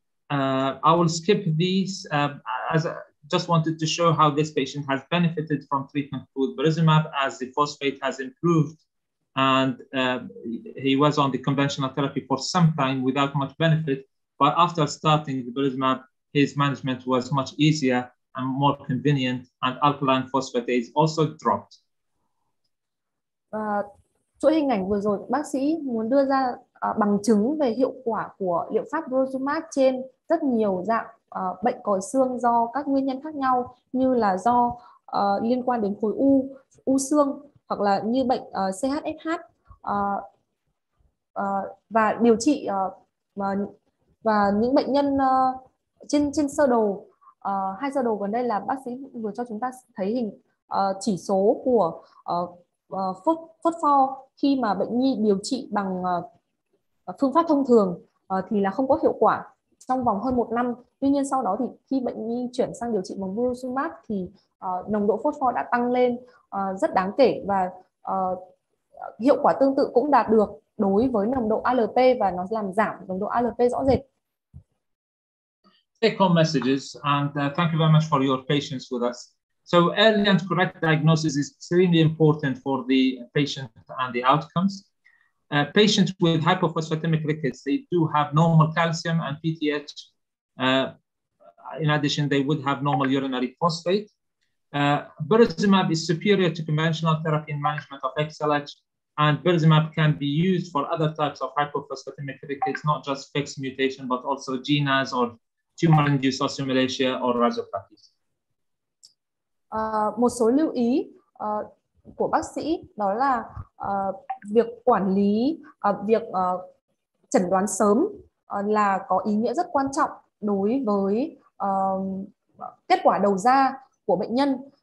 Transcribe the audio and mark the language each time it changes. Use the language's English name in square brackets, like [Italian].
[English] I will skip these as I just wanted to show how this patient has benefited from treatment with Brozumab as the phosphate has improved, and he was on the conventional therapy for some time without much benefit, but after starting the Brozumab, his management was much easier and more convenient, and alkaline phosphatase also dropped. [Vietnamese] Chuỗi hình ảnh vừa rồi bác sĩ muốn đưa ra bằng chứng về hiệu quả của liệu pháp Brozumab trên rất nhiều dạng bệnh còi xương do các nguyên nhân khác nhau, như là do liên quan đến khối u xương, hoặc là như bệnh CHSH, và điều trị và những bệnh nhân trên sơ đồ. Hai sơ đồ gần đây là bác sĩ vừa cho chúng ta thấy chỉ số của phốt pho khi mà bệnh nhi điều trị bằng phương pháp thông thường thì là không có hiệu quả trong vòng hơn 1 năm. Tuy nhiên sau đó thì khi bệnh nhi chuyển sang điều trị bằng Brozumab thì nồng độ phốt pho đã tăng lên rất đáng kể, và hiệu quả tương tự cũng đạt được đối với nồng độ ALP, và nó làm giảm nồng độ ALP rõ rệt. [English] Take home messages, and thank you very much for your patience with us. So early and correct diagnosis is extremely important for the patient and the outcomes. Patients with hypophosphatemic rickets, they do have normal calcium and PTH. In addition, they would have normal urinary phosphate. Berzimab is superior to conventional therapy in management of XLH, and berzimab can be used for other types of hypophosphatemic rickets, not just fixed mutation, but also GNAS or tumor-induced osteomalacia or rhizopathies. [Vietnamese] Một số lưu ý của bác sĩ đó là việc quản lý, việc chẩn đoán sớm là có ý nghĩa rất quan trọng đối với kết quả đầu ra của bệnh nhân.